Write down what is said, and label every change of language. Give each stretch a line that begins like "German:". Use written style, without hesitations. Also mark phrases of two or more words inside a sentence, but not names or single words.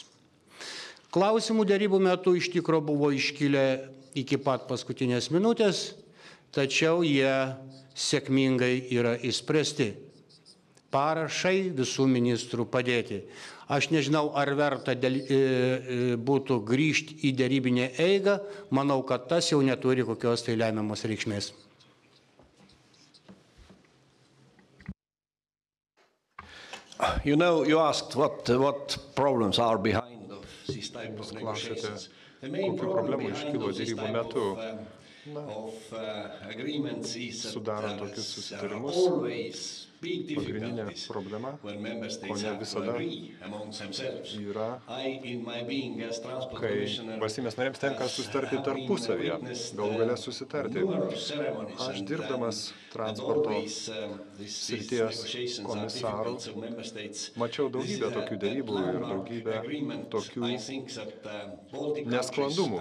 Lithuanian: Klausimų dėrybų metu iš tikro buvo iškilę iki pat paskutinės minutės, tačiau jie sėkmingai yra išspręsti. Parašai visų ministrų padėti. Aš nežinau, ar verta būtų grįžti į dėrybinę eigą, manau, kad tas jau neturi kokios tai lemiamos reikšmės.
English: You know, you asked what problems are behind these type of negotiations. The main problem behind those is type of agreements is that there are always
Lithuanian: Pagrindinė problema, ko ne visada yra, kai valstybės narėms tenka susitarti tarpusavyje, galų gale susitarti. Aš dirbdamas transporto srities komisaru mačiau daugybę tokių dėrybų ir daugybę tokių nesklandumų.